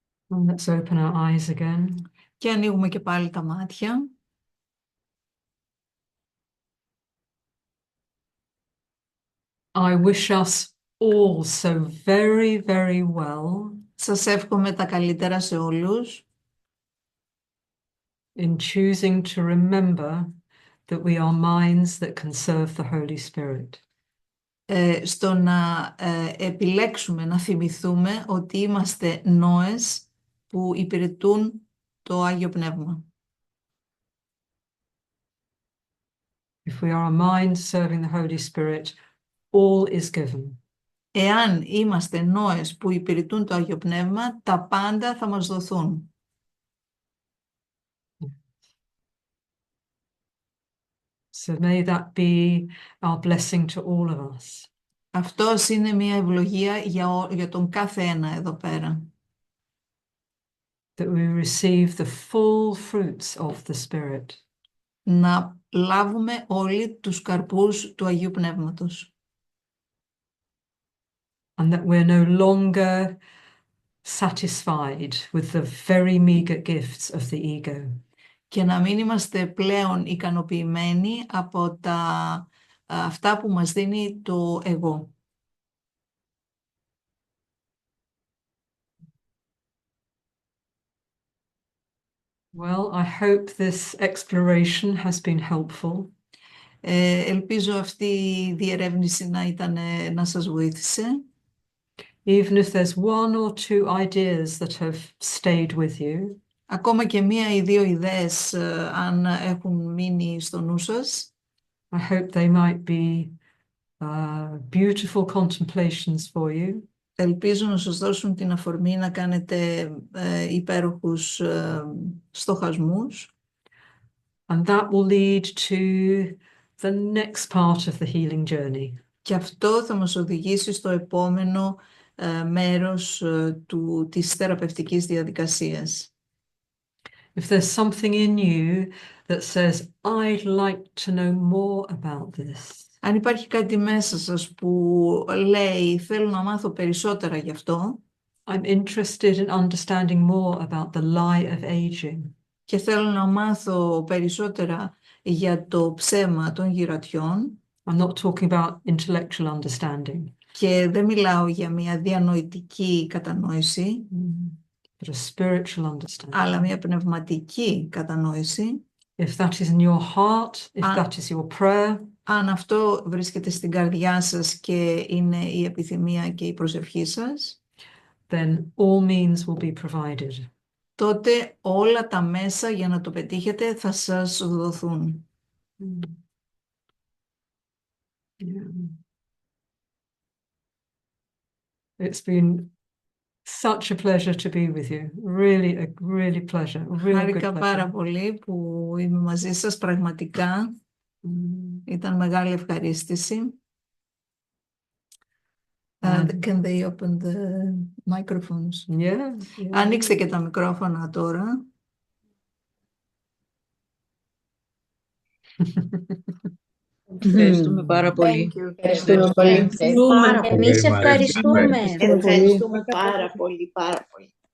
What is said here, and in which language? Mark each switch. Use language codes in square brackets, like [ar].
[en] And let's open our eyes again. [el] Και ανοίγουμε και πάλι τα μάτια. [en] I wish us all so very, very well [el] Σας εύχομαι τα καλύτερα σε όλους [en] in choosing to remember that we are minds that can serve the Holy Spirit. [el] Στο να επιλέξουμε, να θυμηθούμε ότι είμαστε νόες που υπηρετούν το Άγιο Πνεύμα. [en] If we are a mind serving the Holy Spirit, all is given. [el] Εάν είμαστε νόες που υπηρετούν το Άγιο Πνεύμα, τα πάντα θα μας δοθούν. [en] So may that be our blessing to all of us. [el] Αυτός είναι μια ευλογία για τον κάθε ένα εδώ πέρα. [en] That we receive the full fruits of the Spirit. [el] Να λάβουμε όλοι τους καρπούς του Αγίου Πνεύματος. [en] And that we're no longer satisfied with the very meager gifts of the ego. [el] Και να μην είμαστε πλέον ικανοποιημένοι από αυτά που μας δίνει το εγώ. [en] Well, I hope this exploration has been helpful. [el] Ελπίζω αυτή η διερεύνηση να σας βοήθησε. [en] Even if there's one or two ideas that have stayed with you, [el] Ακόμα και μία ή δύο ιδέες, αν έχουν μείνει στο νου σας, [en] I hope they might be beautiful contemplations for you. [el] ελπίζω να σας δώσουν την αφορμή να κάνετε υπέροχους στοχασμούς. [en] And that will lead to the next part of the healing journey. [el] Και αυτό θα μας οδηγήσει στο επόμενο μέρος της θεραπευτικής διαδικασίας. [en] If there's something in you that says, I'd like to know more about this, [el] Αν υπάρχει κάτι μέσα σας που λέει θέλω να μάθω περισσότερα γι' αυτό [en] I'm interested in understanding more about the lie of aging, [el] και θέλω να μάθω περισσότερα για το ψέμα των γυρατιών, [en] I'm not talking about intellectual understanding, [el] και δεν μιλάω για μια διανοητική κατανόηση, [en] but a spiritual understanding. [el] αλλά μια πνευματική κατανόηση. [en] If that is in your heart, if that is your prayer, [el] Αν αυτό βρίσκεται στην καρδιά σας και είναι η επιθυμία και η προσευχή σας, [en] then all means will be provided. [el] τότε όλα τα μέσα για να το πετύχετε θα σας δοθούν. [en] Yeah. It's been such a pleasure to be with you. Really, a really pleasure. A really good [el] Χάρηκα πάρα [en] pleasure. [el] πολύ που είμαι μαζί σας, πραγματικά. Ήταν μεγάλη ευχαρίστηση. [en] Can they open the microphones? Yeah, yeah. [el] Ανοίξτε και τα μικρόφωνα τώρα. Ευχαριστούμε πάρα πολύ. Ευχαριστούμε πολύ. Εμείς ευχαριστούμε. Ευχαριστούμε πάρα πολύ, πάρα πολύ.